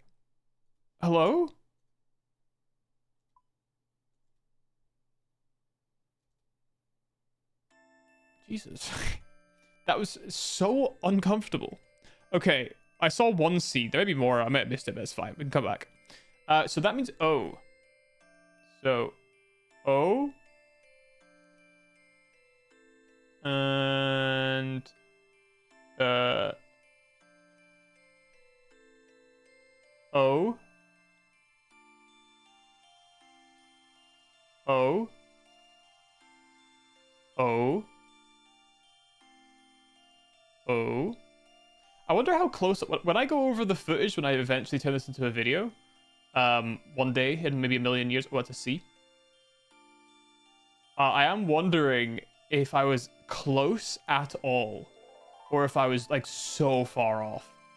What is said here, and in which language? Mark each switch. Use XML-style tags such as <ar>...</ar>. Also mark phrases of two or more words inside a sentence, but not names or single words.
<en>Hello? Jesus. That was so uncomfortable. Okay, I saw one C. There may be more. I might have missed it, but it's fine. We can come back. So that means O. So, O. And... O. O. O. O. I wonder how close... When I go over the footage, when I eventually turn this into a video, one day in maybe a million years, what to see. I am wondering if I was close at all, or if I was like so far off.</en>